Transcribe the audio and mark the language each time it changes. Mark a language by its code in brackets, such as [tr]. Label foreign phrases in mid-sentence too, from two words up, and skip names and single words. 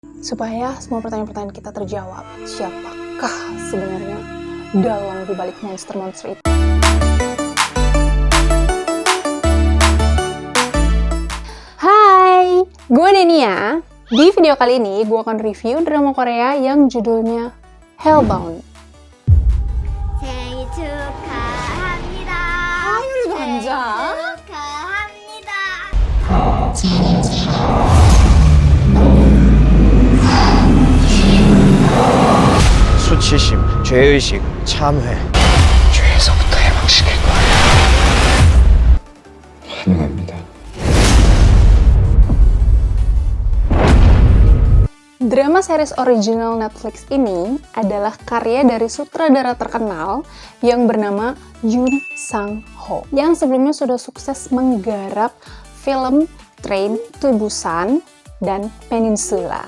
[id] Supaya semua pertanyaan-pertanyaan kita terjawab, siapakah sebenarnya dalang dibalik monster-monster itu? Hai, gue Denia. Di video kali ini, gue akan review drama Korea yang judulnya Hellbound. [ko] 생일 축하합니다. 아유, 남자. 축하합니다. 수치심, 죄의식, 참회. 죄에서부터 해방시킬 거예요. 환영합니다. [id] Drama series original Netflix ini adalah karya dari sutradara terkenal yang bernama Yoon Sang-ho, yang sebelumnya sudah sukses menggarap film Train to Busan dan Peninsula.